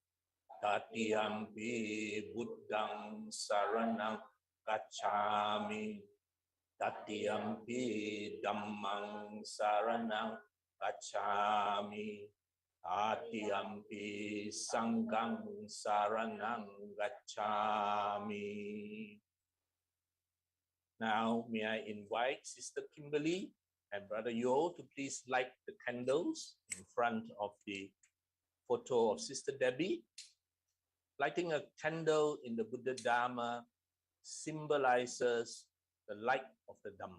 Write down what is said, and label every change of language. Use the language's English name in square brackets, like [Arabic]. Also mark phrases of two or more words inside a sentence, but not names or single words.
[Pali] Tatiyampi buddhang saranang gacchami, Tatiyampi dhammang saranang gacchami, Tatiyampi sanghang saranang gacchami. [English] Now, may I invite Sister Kimberly and Brother Yo to please light the candles in front of the photo of Sister Debbie. Lighting a candle in the Buddha Dhamma symbolizes the light of the Dhamma.